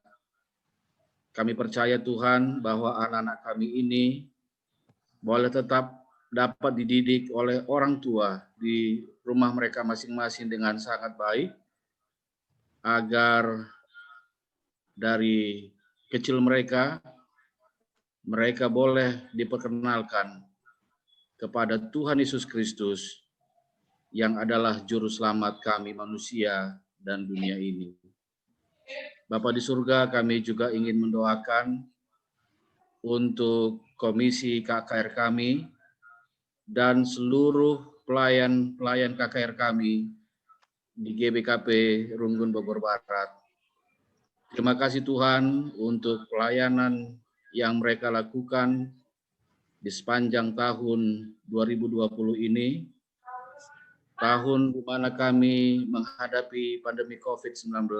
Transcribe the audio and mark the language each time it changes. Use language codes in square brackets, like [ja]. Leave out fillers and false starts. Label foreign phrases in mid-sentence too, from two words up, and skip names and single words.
[id] Kami percaya Tuhan bahwa anak-anak kami ini boleh tetap dapat dididik oleh orang tua di rumah mereka masing-masing dengan sangat baik, agar dari kecil mereka boleh diperkenalkan kepada Tuhan Yesus Kristus yang adalah juru selamat kami manusia dan dunia ini. Bapa di surga, kami juga ingin mendoakan untuk Komisi KKR kami dan seluruh pelayan-pelayan KKR kami di GBKP Runggun Bogor Barat. Terima kasih Tuhan untuk pelayanan yang mereka lakukan di sepanjang tahun 2020 ini, tahun di mana kami menghadapi pandemi COVID-19.